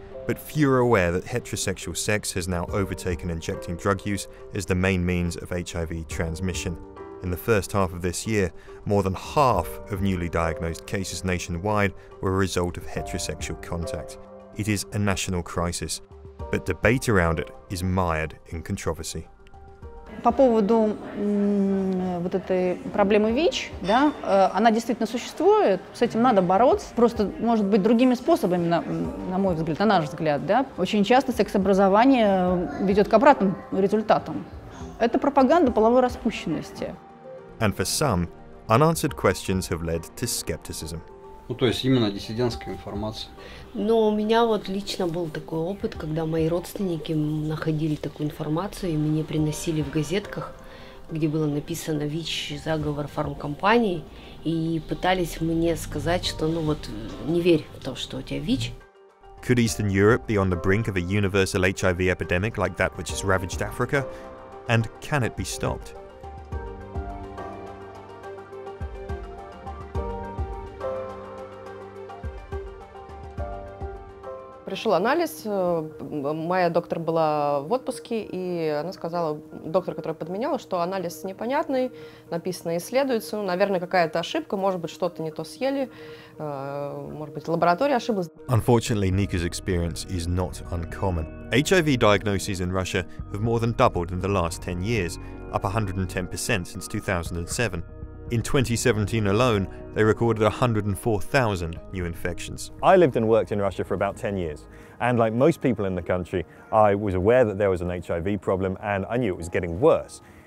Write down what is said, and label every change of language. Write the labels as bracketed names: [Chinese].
[English] But few are aware that heterosexual sex has now overtaken injecting drug use as the main means of HIV transmission. In the first half of this year, more than half of newly diagnosed cases nationwide were a result of heterosexual contact. It is a national crisis, but debate around it is mired in controversy. [Russian] По поводу вот этой проблемы ВИЧ, да, она действительно существует, с этим надо бороться, просто, может быть, другими способами, на мой взгляд, на наш взгляд. Да. Очень часто секс-образование ведет к обратным результатам. Это пропаганда половой распущенности. [English] And for some, unanswered questions have led to skepticism. [Russian] То есть именно диссидентская информация. Но у меня лично был такой опыт, когда мои родственники находили такую информацию и мне приносили в газетках, где было написано ВИЧ, заговор фармкомпаний, и пытались мне сказать, что не верь в то, что у тебя ВИЧ. [English] Could Eastern Europe be on the brink of a universal HIV epidemic like that which has ravaged Africa? And can it be stopped? [Russian] Пришел анализ, моя доктор была в отпуске, и она сказала, доктор, которая подменяла, что анализ непонятный, написано исследуется, наверное, какая-то ошибка, может быть, что-то не то съели, может быть, лаборатория ошиблась. [English] Unfortunately, Nika's experience is not uncommon. HIV diagnoses in Russia have more than doubled in the last 10 years, up 110% since 2007. In 2017 alone, they recorded 104,000 new infections. I lived and worked in Russia for about 10 years, and like most people in the country, I was aware that there was an HIV problem and I knew it was getting worse.